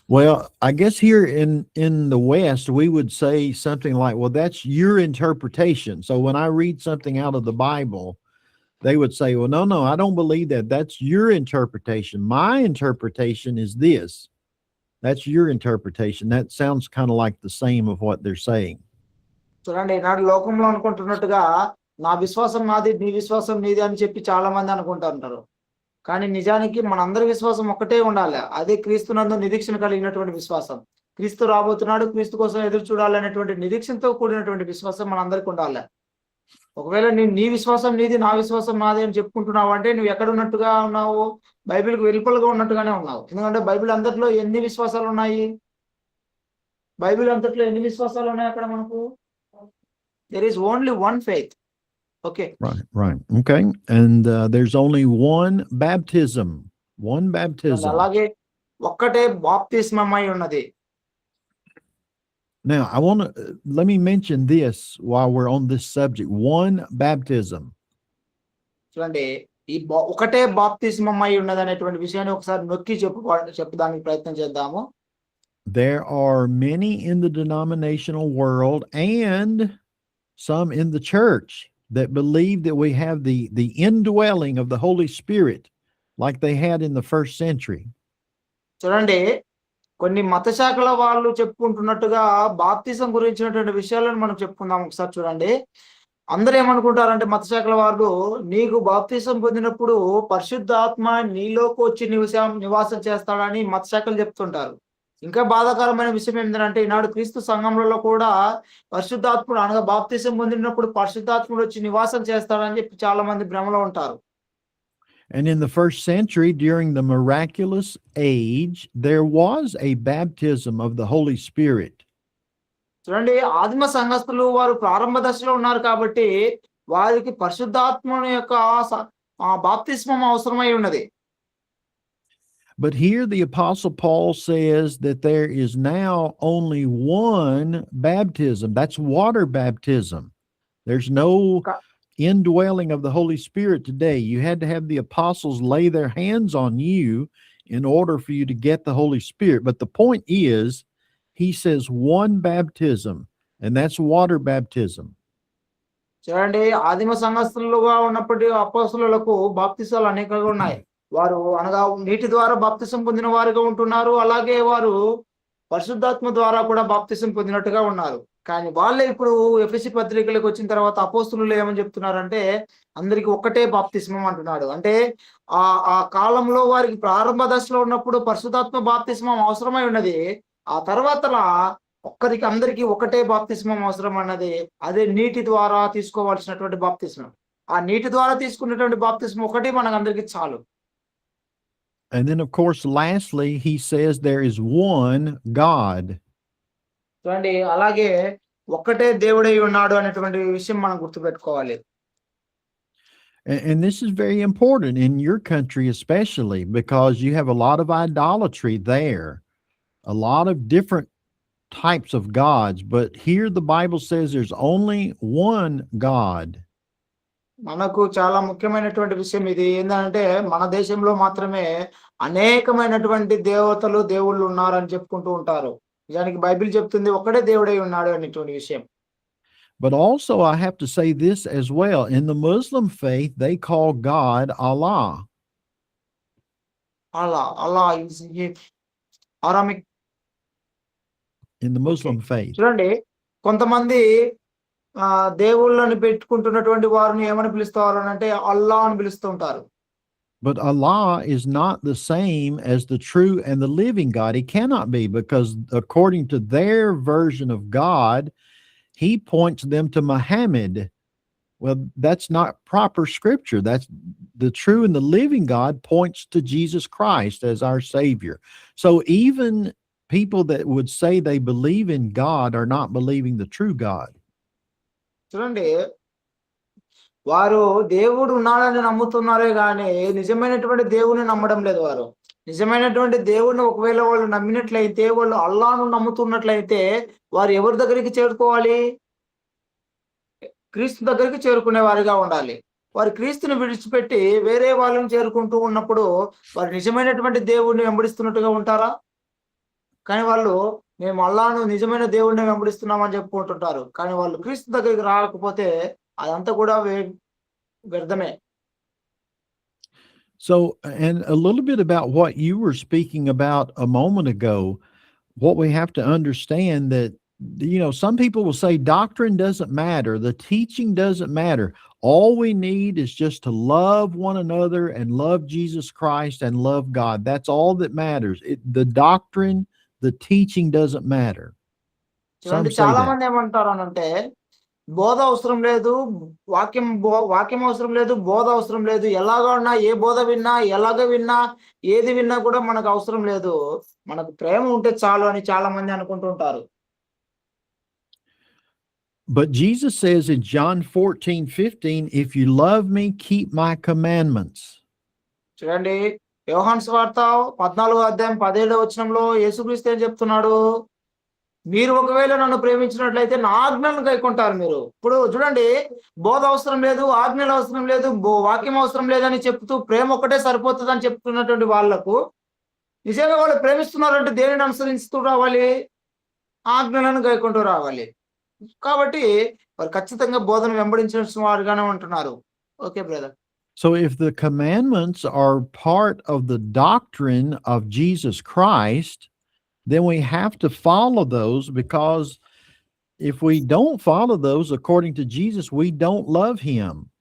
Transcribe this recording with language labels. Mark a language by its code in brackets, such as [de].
[en] Well, I guess here in the West, we would say something like, well, that's your interpretation. So when I read something out of the Bible, they would say, well, no, I don't believe that. That's your interpretation. My interpretation is this. That's your interpretation. That sounds kind of like the same of what they're saying. [te] చూడండి, ఈనాడు లోకంలో అనుకుంటున్నట్టుగా నా విశ్వాసం నాది, నీ విశ్వాసం నీది అని చెప్పి చాలా మంది అనుకుంటుంటారు. కానీ నిజానికి మనందరి విశ్వాసం ఒక్కటే ఉండాలి. అదే క్రీస్తునందు నిరీక్షణ కలిగినటువంటి విశ్వాసం. క్రీస్తు రాబోతున్నాడు, క్రీస్తు కోసం ఎదురు చూడాలనేటువంటి నిరీక్షణతో కూడినటువంటి విశ్వాసం మనందరికి ఉండాలి. ఒకవేళ నీ విశ్వాసం నీది, నా విశ్వాసం నాది అని చెప్పుకుంటున్నావు అంటే నువ్వు ఎక్కడ ఉన్నట్టుగా ఉన్నావు? బైబిల్కి వెలుపలుగా ఉన్నట్టుగానే ఉన్నావు. ఎందుకంటే బైబిల్ అంతట్లో ఎన్ని విశ్వాసాలు ఉన్నాయి? బైబిల్ అంతట్లో ఎన్ని విశ్వాసాలు ఉన్నాయి అక్కడ మనకు? [en] There is only one faith. Okay. Right. Okay. And there's only one baptism. [te] అలాగే ఒక్కటే బాప్తిస్మమై ఉన్నది. [en] Now, I want to let me mention this while we're on this subject. One baptism. [te] చూడండి, ఈ ఒకటే బాప్తిస్మమై ఉన్నది అనేటువంటి విషయాన్ని ఒకసారి నొక్కి చెప్పడానికి ప్రయత్నం చేద్దాము. [en] There are many in the denominational world and some in the church that believe that we have the indwelling of the Holy Spirit like they had in the first century. [te] చూడండి, కొన్ని మత శాఖల వాళ్ళు చెప్పుకుంటున్నట్టుగా బాప్తిజం గురించినటువంటి విషయాలను మనం చెప్పుకుందాం. ఒకసారి చూడండి, అందరూ ఏమనుకుంటారంటే మత శాఖల వాళ్ళు, నీకు బాప్తిజం పొందినప్పుడు పరిశుద్ధాత్మ నీలోకి వచ్చి నివాసం చేస్తాడని మత శాఖలు చెప్తుంటారు. ఇంకా బాధాకరమైన విషయం ఏంటంటే ఈనాడు క్రీస్తు సంఘంలో కూడా పరిశుద్ధాత్ముడు అనగా బాప్తిజం పొందినప్పుడు పరిశుద్ధాత్ముడు వచ్చి నివాసం చేస్తాడని చెప్పి చాలా మంది భ్రమలో ఉంటారు. [en] And in the first century, during the miraculous age, there was a baptism of the Holy Spirit. [te] చూడండి, ఆదిమ సంఘస్థులు వారు ప్రారంభ దశలో ఉన్నారు కాబట్టి వారికి పరిశుద్ధాత్మని యొక్క బాప్తిస్మం అవసరమై ఉన్నది. [en] But here the Apostle Paul says that there is now only one baptism. That's water baptism. There's no indwelling of the Holy Spirit today. You had to have the apostles lay their hands on you in order for you to get the Holy Spirit. But the point is, he says one baptism, and that's water baptism. [te] చూడండి, ఆదిమ సంఘస్థులుగా ఉన్నప్పటి అపోస్తలులకు బాప్తిసాలు అనేకంగా ఉన్నాయి. వారు అనగా నీటి ద్వారా బాప్తిసం పొందిన వారుగా ఉంటున్నారు. అలాగే వారు పరిశుద్ధాత్మ ద్వారా కూడా బాప్తిసం పొందినట్టుగా ఉన్నారు. కానీ వాళ్ళే ఇప్పుడు ఎఫెసీ పత్రికలకు వచ్చిన తర్వాత అపోస్తలులు ఏమని చెప్తున్నారంటే అందరికి ఒక్కటే బాప్తిస్మం అంటున్నాడు. అంటే ఆ కాలంలో వారికి ప్రారంభ దశలో ఉన్నప్పుడు పరిశుద్ధాత్మ బాప్తిస్మం అవసరమై ఉన్నది. ఆ తర్వాత ఒక్కరికి అందరికి ఒకటే బాప్తిస్మం అవసరం అన్నది, అదే నీటి ద్వారా తీసుకోవాల్సినటువంటి బాప్తిస్మం. ఆ నీటి ద్వారా తీసుకున్నటువంటి బాప్తిస్మం ఒకటి మనకు అందరికి చాలు. [en] And then, of course, lastly, he says there is one God. [te] చూడండి, అలాగే ఒక్కటే దేవుడై ఉన్నాడు అనేటువంటి విషయం మనం గుర్తుపెట్టుకోవాలి. [en] And this is very important in your country, especially because you have a lot of idolatry there, a lot of different types of gods. But here the Bible says there's only one God. [te] మనకు చాలా ముఖ్యమైనటువంటి విషయం ఇది ఏంటంటే మన దేశంలో మాత్రమే అనేకమైనటువంటి దేవుళ్ళు ఉన్నారని చెప్పుకుంటూ ఉంటారు. నిజానికి బైబిల్ చెప్తుంది ఒక్కడే దేవుడై ఉన్నాడు అనేటువంటి విషయం. [en] But also, I have to say this as well. In the Muslim faith, they call God Allah. Allah is Aramaic. In the okay. Muslim faith. [te] చూడండి, కొంతమంది దేవుళ్ళని పెట్టుకుంటున్నటువంటి వారిని ఏమని పిలుస్తారనంటే అల్లా అని పిలుస్తూ ఉంటారు. [en] But Allah is not the same as the true and the living God. He cannot be, because according to their version of God, he points them to Muhammad. Well, that's not proper scripture. That's the true and the living God points to Jesus Christ as our Savior. So even people that would say they believe in God are not believing the true God. [te] చూడండి, వారు దేవుడు ఉన్నాడని నమ్ముతున్నారే గాని నిజమైనటువంటి దేవుని నమ్మడం లేదు వారు. నిజమైనటువంటి దేవుడిని ఒకవేళ వాళ్ళు నమ్మినట్లయితే, వాళ్ళు అల్లాను నమ్ముతున్నట్లయితే వారు ఎవరి దగ్గరికి చేరుకోవాలి? క్రీస్తు దగ్గరికి చేరుకునే వారిగా ఉండాలి. వారు క్రీస్తుని విడిచిపెట్టి వేరే వాళ్ళని చేరుకుంటూ ఉన్నప్పుడు వారు నిజమైనటువంటి దేవుడిని వెంబడిస్తున్నట్టుగా ఉంటారా? కానీ వాళ్ళు మేము అల్లాను నిజమైన దేవుడిని వెంబడిస్తున్నామని చెప్పుకుంటుంటారు. కానీ వాళ్ళు క్రీస్తు దగ్గరికి రాకపోతే అదంతా కూడా వ్యర్థమే. [en] So, and a little bit about what you were speaking about a moment ago, what we have to understand that, some people will say doctrine doesn't matter, the teaching doesn't matter. All we need is just to love one another and love Jesus Christ and love God. That's all that matters. The doctrine, the teaching doesn't matter. Some say [te] చాలా [en] that. [te] మంది ఏమంటారు అనంటే బోధ అవసరం లేదు, వాక్యం అవసరం లేదు, బోధ అవసరం లేదు. ఎలాగా ఉన్నా, ఏ బోధ విన్నా, ఎలాగ విన్నా, ఏది విన్నా కూడా మనకు అవసరం లేదు. మనకు ప్రేమ ఉంటే చాలు అని చాలా మంది అనుకుంటుంటారు. But Jesus says in John 14:15, if you love me, keep my commandments. చూడండి, యోహాను సువార్త 14:17 యేసుక్రీస్తు ఏం చెప్తున్నాడు? మీరు ఒకవేళ నన్ను ప్రేమించినట్లయితే నా ఆజ్ఞలను గైకొంటారు మీరు. ఇప్పుడు చూడండి, బోధ అవసరం లేదు, ఆజ్ఞలు అవసరం లేదు, వాక్యం అవసరం లేదని చెప్తూ ప్రేమ ఒకటే సరిపోతుందని చెప్తున్నటువంటి వాళ్లకు నిజంగా వాళ్ళు ప్రేమిస్తున్నారంటే దేనిని అనుసరిస్తూ రావాలి? ఆజ్ఞలను గైకొంటూ రావాలి. కాబట్టి వారు ఖచ్చితంగా బోధన వెంబడించిన వారుగానే ఉంటున్నారు. [en] Okay brother. So if the commandments are part of the doctrine of Jesus Christ, then we have to follow those, because if we don't follow those according to Jesus, we don't love him.